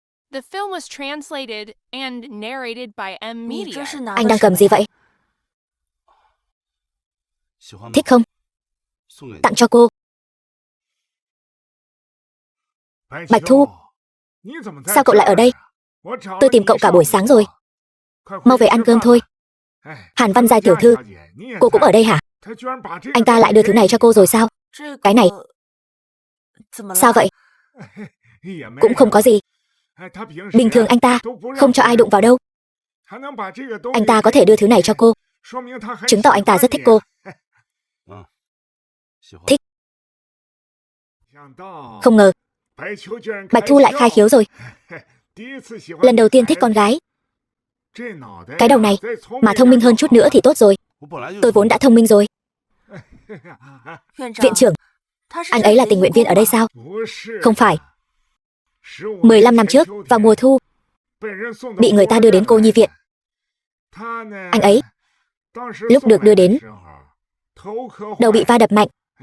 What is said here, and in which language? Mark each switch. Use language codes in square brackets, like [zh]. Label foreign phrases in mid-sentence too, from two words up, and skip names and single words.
[en] The film was translated and narrated by M [zh] 你 [en] Media. [zh] 这是拿 [vi] Anh [zh] 的 [vi] đang [zh] 什 [vi] cầm [zh] 么 [vi] gì [zh] 呀？ [vi] vậy? [zh] 喜欢吗？ [vi] Thích không? [zh] 送给你 [vi] Tặng cho cô. Bạch Thu, sao cậu lại ở đây? Tôi tìm cậu cả buổi sáng rồi. Mau về ăn cơm thôi. Hàn Văn Giai tiểu thư, cô cũng ở đây hả? Anh ta lại đưa thứ này cho cô rồi sao? [zh] 这 [vi] Cái này. [zh] 个怎么了？ [vi] Sao vậy? Cũng không có gì. Bình thường anh ta không cho ai đụng vào đâu. Anh ta có thể đưa thứ này cho cô, chứng tỏ anh ta rất thích cô. [zh] 喜欢 [vi] Thích. Không ngờ Bạch Thu lại khai khiếu rồi. Lần đầu tiên thích con gái. Cái đầu này mà thông minh hơn chút nữa thì tốt rồi. [zh] 我本来就 [vi] Tôi vốn đã thông minh rồi. [zh] 院长 [vi] Viện trưởng, [zh] 他是 [vi] anh [zh] 这 [vi] ấy [zh] 里 [vi] là [zh] 的 [vi] tình [zh] 义 [vi] nguyện [zh] 工 [vi] viên ở đây [zh] 吗？ [vi] sao? Không phải. 15 năm trước, vào mùa thu, bị người ta đưa đến cô nhi viện. Anh ấy, lúc được đưa đến, đầu bị va đập mạnh.